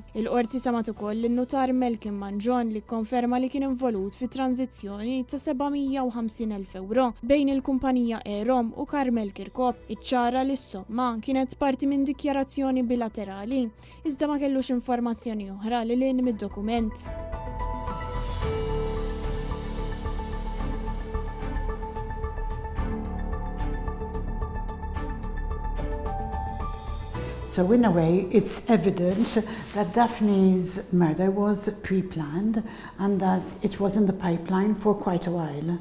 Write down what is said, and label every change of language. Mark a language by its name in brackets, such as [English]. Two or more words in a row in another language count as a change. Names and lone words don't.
[Maltese] Il-qorti samat ukoll lin-notar Melvin Theuma li kkonferma li kien involut fi tranzizzjoni ta' 750,000 euro bejn il-kumpanija Erom u Carmel Chircop. Iċċara li s-somma kienet parti minn dikjarazzjoni bilaterali, iżda ma kellux informazzjoni oħra li lin mid-dokument. [English] So in a way, it's evident that Daphne's murder was pre-planned and that it was in the pipeline for quite a while.